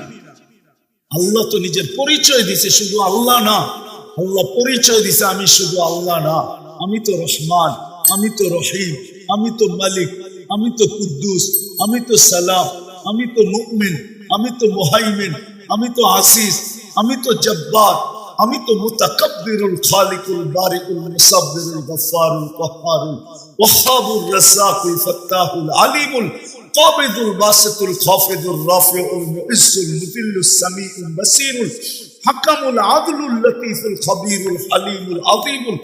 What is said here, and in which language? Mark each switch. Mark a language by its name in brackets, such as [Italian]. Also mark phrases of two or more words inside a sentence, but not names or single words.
[Bangla] আল্লাহ তো নিজের পরিচয় দিছে, শুধু আল্লাহ না, আল্লাহ পরিচয় দিছে আমি শুধু আল্লাহ না, আমি তো রহমান, আমি তো রহিম, আমি তো মালিক, আমি তো কুদ্দুস, আমি তো সালাম, আমি তো মুমিন, আমি তো মুহাইমিন, আমি তো আসিস, আমি তো জব্বার, আমি তো মুতাকাব্বিরুল খালিকুল বারিকুল মুসাব্বিরুল গফফারুল কহ্হারুল ওয়াহ্হাবুর রাসাকুল ফাত্তাহুল আলিমুল কাবিদুল বাসিতুল খাফিদুর রাফিউল মুইজ্জুল মুদিল্লুস সামিউল বাসীরুল হাকামুল আদলুল লতীফুল খবীরুল হালিমুল আযীমুল